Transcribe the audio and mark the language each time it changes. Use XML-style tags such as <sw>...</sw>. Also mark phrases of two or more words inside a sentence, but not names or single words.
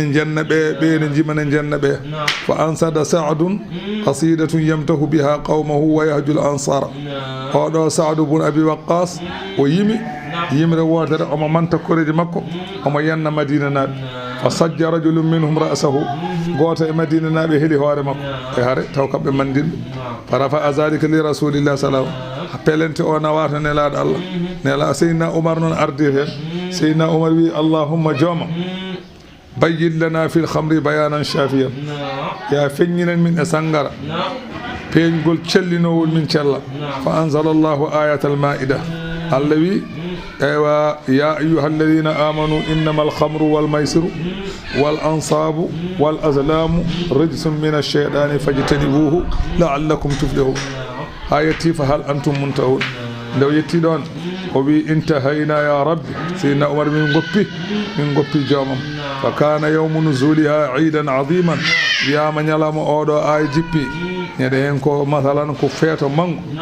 <ff>jenna ɓe ɓene jimane jenna ɓe</ff> <ar>فأنشد سعد قصيدة يمتدح بها قومه ويهجو الأنصار</ar> <ff>oɗo saadu bnu abi waqqas o yimi yimre wodere omo manta koreji makko omo yanna madina naɓe</ff> <ar>فشج رجل منهم رأسه</ar> <ff>goto e madina naɓe heeli hoore makko e haare taw kamɓe mandilɓe</ff> <ar>فرفع ذلك لرسول الله</ar> <ff>salam pelente o nawata nelaɗo Allah nela seydina oumar noon ardi hen seydina oumar wi allahumma jooma</ff> <ar>بين لنا في الخمر بيانا شافيا</ar> <ff>ya feññinen min e sangara peeñgol cellinowol min cella</ff> <ar>فأنزل الله آية المائدة</ar> <ff>Allah wi ewa</ff> <ar>يا أيها الذين آمنوا إنما الخمر والميسر والأنصاب والأزلام رجس من الشيطان فاجتنبوه لعلكم تفلحون</ar> <ff>ha yetti</ff> <ar>فهل أنتم منتهون</ar> <ff>ndew yetti ɗon o wi</ff> <ar>انتهينا يا ربي</ar> <ff>seydina oumar min goppi joomam</ff> <ar>فكان يوم نزولها عيدا عظيما</ar> <ff>wiyama ñalama oɗo ay jippi ñande hen ko masalan ko feeto mango</ff>